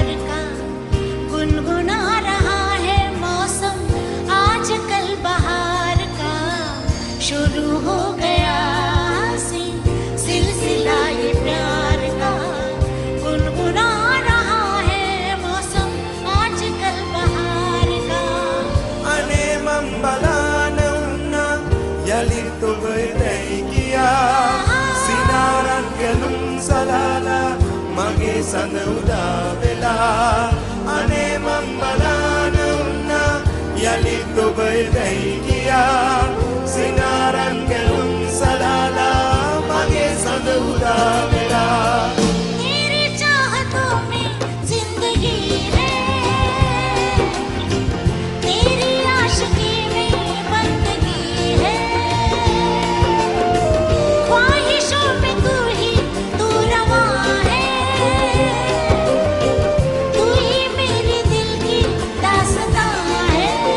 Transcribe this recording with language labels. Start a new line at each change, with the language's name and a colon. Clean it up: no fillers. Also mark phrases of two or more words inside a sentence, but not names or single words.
Hindi: का गुनगुना रहा है मौसम आजकल बहार का शुरू हो गया हंसी सिलसिला ये प्यार का गुनगुना रहा है मौसम आजकल बहार का
Sinhala: අනේ මම බලාන උන්නා යළිත් ඔබ එතැයි කියා සිනාරන් කැලුම් සලාලා මගේ සඳ උදා වෙලා අනේ मंबලාන උන්නා යලිත් ඔබ එතැයි කියා සිනාරන් කැලුම් සලාලා මගේ සඳ උදා වෙලා
Hindi: तेरी चाहतों में जिंदगी है तेरी आशिकी में बंदगी है ख्वाहिशों में तू ही तू रवा है तू ही मेरे दिल की दास्तां है